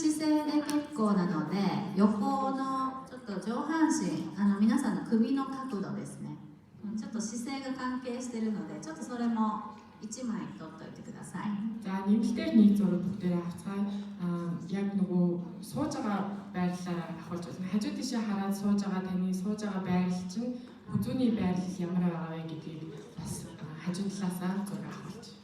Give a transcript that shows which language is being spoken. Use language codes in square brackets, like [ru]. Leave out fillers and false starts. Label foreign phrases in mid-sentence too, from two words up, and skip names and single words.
[ja] 姿勢で結構なので、横のちょっと上半身、皆さんの首の角度ですね。ちょっと姿勢が関係しているので、ちょっとそれも1枚取っといてください。 [mn] За нэмэлтээр нэг зураг бүгдээрээ авцгаая. Яг нөгөө сууж байгаа байрлалаараа авахулж байна. Хажуу тийшээ хараад сууж байгаа таны сууж байгаа байрлал чинь хүзүүний байрлал ямар байгаа вэ гэдгийг бас хажуу талаасаа зураг авахулж.